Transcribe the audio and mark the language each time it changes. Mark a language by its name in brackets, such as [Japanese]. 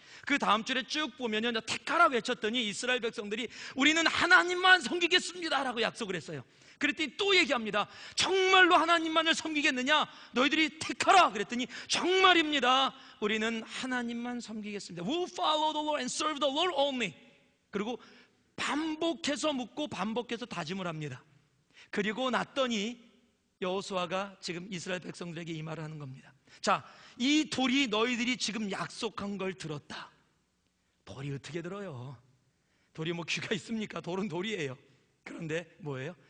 [Korean] 그 다음 줄에 쭉 보면요, 택하라 외쳤더니 이스라엘 백성들이 우리는 하나님만 섬기겠습니다 라고 약속을 했어요. 그랬더니 또 얘기합니다. 정말로 하나님만을 섬기겠느냐? 너희들이 택하라 그랬더니 정말입니다. 우리는 하나님만 섬기겠습니다. [English] We will follow the Lord and serve the Lord only. [Korean] 그리고 반복해서 묻고 반복해서 다짐을 합니다. 그리고 났더니 여호수아가 지금 이스라엘 백성들에게 이 말을 하는 겁니다. 자, 이 돌이 너희들이 지금 약속한 걸 들었다. 돌이 어떻게 들어요? 돌이 뭐 귀가 있습니까? 돌은 돌이에요. 그런데 뭐예요?